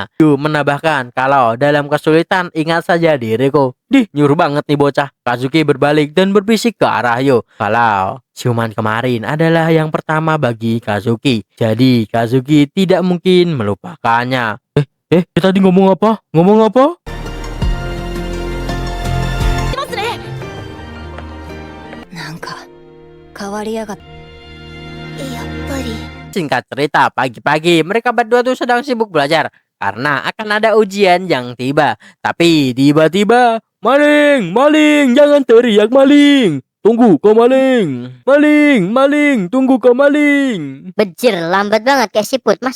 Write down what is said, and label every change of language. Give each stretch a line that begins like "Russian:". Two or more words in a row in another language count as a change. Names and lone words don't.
Indonesian: Yu menambahkan kalau dalam kesulitan ingat saja diriku. Nyuruh banget nih bocah. Kazuki berbalik dan berbisik ke arah Yu kalau ciuman kemarin adalah yang pertama bagi Kazuki. Jadi Kazuki tidak mungkin melupakannya. Kita tadi ngomong apa? Ngomong apa?
Japanese: ますね。なんか変わりやがって。やっぱり。
Indonesian: Singkat cerita, pagi-pagi mereka berdua tuh sedang sibuk belajar karena akan ada ujian yang tiba. Tapi tiba-tiba, maling, maling, jangan teriak maling. Tunggu kau maling, maling, maling, tunggu kau maling. Bejir, lambat banget kayak siput, mas.